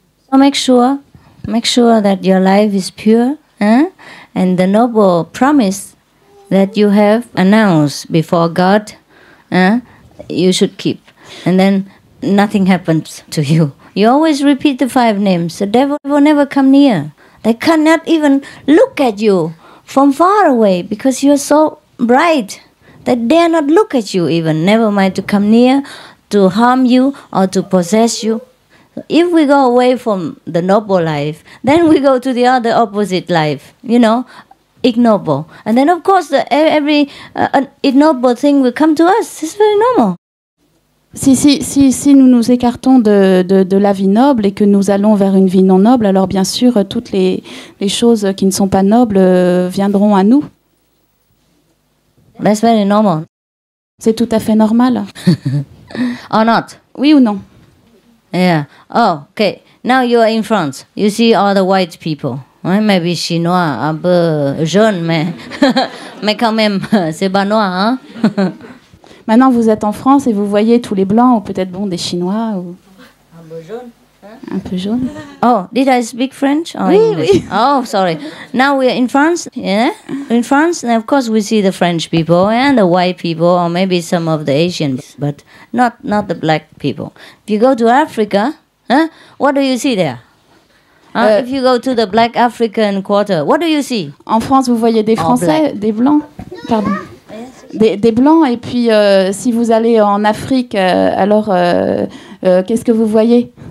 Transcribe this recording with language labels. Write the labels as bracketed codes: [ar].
[en] So make sure that your life is pure, and the noble promise that you have announced before God, you should keep, and then nothing happens to you. You always repeat the 5 names. The devil will never come near. They cannot even look at you from far away because you're so bright that dare not look at you even, never mind to come near, to harm you or to possess you. If we go away from the noble life, then we go to the other opposite life, ignoble. And then of course every ignoble thing will come to us. It's very normal. [fr] Si nous nous écartons de la vie noble et que nous allons vers une vie non noble, alors bien sûr, toutes les choses qui ne sont pas nobles viendront à nous. [en] That's very normal. [fr] C'est tout à fait normal. [en] Or not? [fr] Oui ou non? [en] Yeah. Oh, okay. Now you are in France. You see all the white people. [fr] Ouais, [en] maybe [fr] chinois, un peu jaune, mais quand même, c'est pas noir, hein? Maintenant, vous êtes en France et vous voyez tous les blancs, ou peut-être des Chinois, ou... Un peu jaune. Un peu jaune. [en] Oh, did I speak French or English? Oui. Oh, sorry. Now we are in France, yeah? In France, and of course we see the French people and the white people, or maybe some of the Asians, but not the black people. If you go to Africa, what do you see there? If you go to the black African quarter, what do you see? [fr] En France, vous voyez des Français, des blancs, pardon. Des blancs, et puis si vous allez en Afrique, alors qu'est-ce que vous voyez?